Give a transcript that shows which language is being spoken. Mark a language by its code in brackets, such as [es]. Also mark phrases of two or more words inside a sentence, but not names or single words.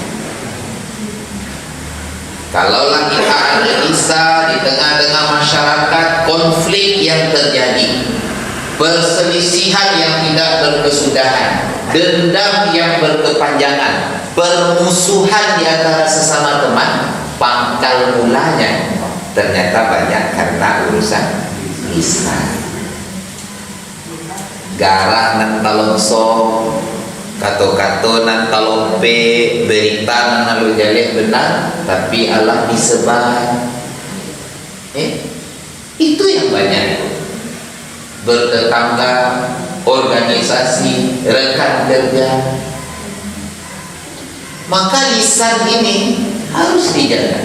[id] Kalaulah kita analisa di tengah-tengah masyarakat konflik yang terjadi, perselisihan yang tidak berkesudahan, dendam yang berkepanjangan, permusuhan di antara sesama teman, pangkal mulanya ternyata banyak karena urusan lisan. [min] Garah nan talongso, kato-kato nan talompe, berita nan halu jaleh benar, tapi Allah disebar. [id] Itu yang banyak. Bertetangga, organisasi, rekan kerja. Maka lisan ini harus dijaga.